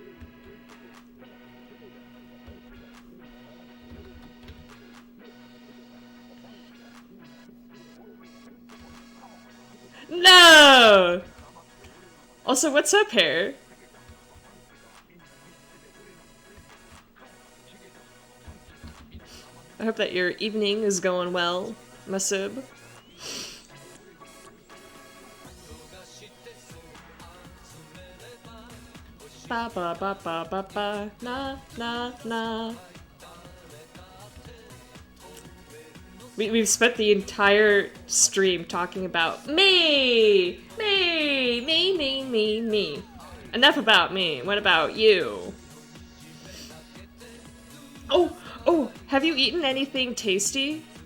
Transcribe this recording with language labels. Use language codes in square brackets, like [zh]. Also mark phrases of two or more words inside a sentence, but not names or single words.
[en] No! Also, what's up, Hair? I hope that your evening is going well, Masub. Ba ba ba ba ba ba na na na. We've spent the entire stream talking about me! Me. Enough about me. What about you? Oh, have you eaten anything tasty?